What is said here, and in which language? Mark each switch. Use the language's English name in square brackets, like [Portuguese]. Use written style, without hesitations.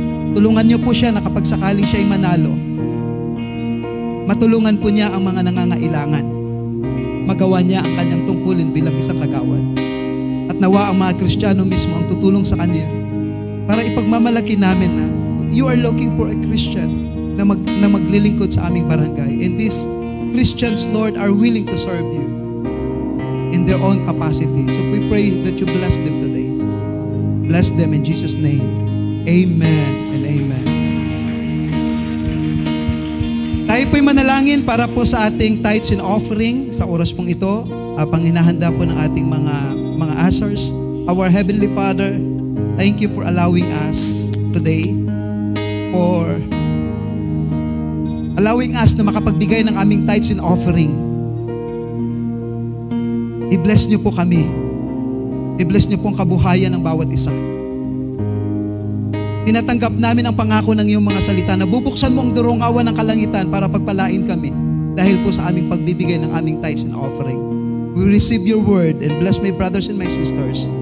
[Filipino] Tulungan niyo po siya na kapag sakaling siya'y manalo, matulungan po niya ang mga nangangailangan. Magawa niya ang kanyang tungkulin bilang isang kagawad. At nawa ang mga Kristiyano mismo ang tutulong sa kanya para ipagmamalaki namin na [English] you are looking for a Christian [Filipino] na maglilingkod sa aming barangay. [English] And these Christians, Lord, are willing to serve you in their own capacity. So we pray that you bless them today. Bless them in Jesus' name. Amen and amen. [Filipino] Tayo po'y manalangin para po sa ating tithes and offering sa oras pong ito. Pang hinahanda po ng ating mga asers. [English] Our Heavenly Father, thank you for allowing us today, for allowing us [Filipino] na makapagbigay ng aming [English] tithes and offering. [Filipino] I-bless niyo po kami. I-bless niyo po ang kabuhayan ng bawat isa. Tinatanggap namin ang pangako ng iyong mga salita na bubuksan mo ang durong awan ng kalangitan para pagpalain kami dahil po sa aming pagbibigay ng aming tithes and offering. [English] We receive your word and bless my brothers and my sisters.